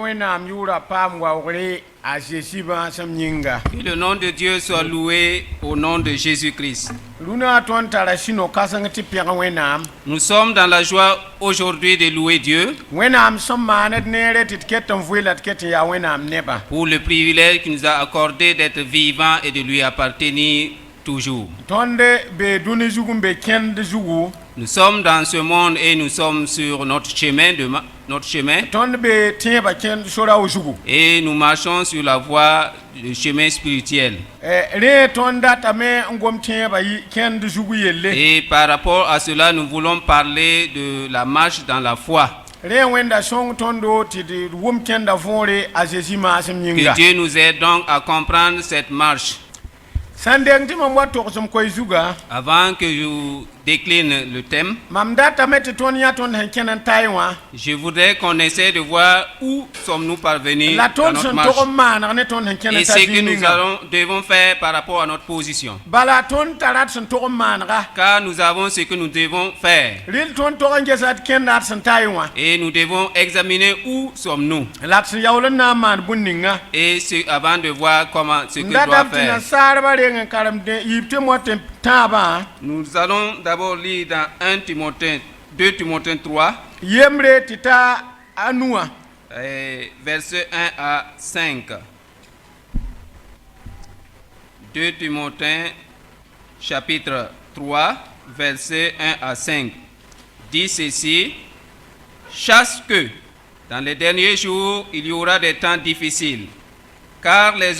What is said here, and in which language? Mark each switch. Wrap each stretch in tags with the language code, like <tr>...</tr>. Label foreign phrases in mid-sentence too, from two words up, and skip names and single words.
<mos>wẽnnaam yʋʋra paam waoogre a Jésus bãasem yĩnga.</mos> <fr>Que le nom de Dieu soit loué au nom de Jésus-Christ.</fr> <mos>Rũnã tõnd tara sũ-no-kãseng tɩ pẽg wẽnnaam.</mos> <fr>Nous sommes dans la joie aujourd'hui de louer Dieu</fr> <mos>Wẽnnaam sẽn maaned neere tɩ d ket n vɩ la d ket n yaa wẽnnaam nebã.</mos> <fr>pour le privilège qu'il nous a accordé d'être vivant et de lui appartenir toujours.</fr> <mos>Tõnd bee dũni zugu n be kẽnd zugu.</mos> <fr>Nous sommes dans ce monde et nous sommes sur notre chemin,</fr> <mos>Tõnd bee tẽebã kẽnd sorao zugu.</mos> <fr>et nous marchons sur la voie du chemin spirituel.</fr> <mos>Rẽ tõnd datame n gom tẽebã kẽnd zugu yelle.</mos> <fr>Et par rapport à cela, nous voulons parler de la marche dans la foi.</fr> <mos>Rẽ wẽnda sõng tõndo tɩ d wʋm kẽnda võore a Jésus maasem yĩnga.</mos> <fr>Que Dieu nous aide donc à comprendre cette marche.</fr> <mos>Sãn deng tɩ mam wa togsem koy zuga,</mos> <fr>Avant que je décline le thème,</fr> <mos>mam datame tɩ tõnd yã tõnd sẽn kẽn n taɩ wã.</mos> <fr>je voudrais qu'on essaie de voir où sommes-nous parvenus</fr> <mos>La</mos> <fr>dans</fr> <mos>tõnd</mos> <fr>notre</fr> <mos>sẽn</mos> <fr>marche</fr> <mos>tog n maaneg ne tõnd sẽn kẽn</mos> <fr>et</fr> <mos>n ta</mos> <fr>ce que nous</fr> <mos>zĩig</mos> <fr>devons faire par rapport à notre position.</fr> <mos>bala tõnd tara d sẽn tog n maanega.</mos> <fr>Car nous avons ce que nous devons faire</fr> <mos>Rel tõnd tog n gesa d kẽnda d sẽn taɩ wã.</mos> <fr>et nous devons examiner où sommes-nous</fr> <mos>La d sẽn yaool n na n maan bũmb ninga.</mos> <fr>et avant de voir comment ce que</fr> <mos>N</mos> <fr>je dois</fr> <mos>datame tɩ</mos> <fr>faire.</fr> <mos>nasaarbã reng n karem yib tɩ mo tɩ tãabã</mos> <fr>Nous allons d'abord lire dans 2 Timothée 3,</fr> <mos>yembre tɩ ta a nuwã.</mos> <fr>versets 1 à 5. 2 Timothée chapitre 3, versets 1 à 5. Dit ceci: Chasse que, dans les derniers jours, il y aura des temps difficiles, car les</fr>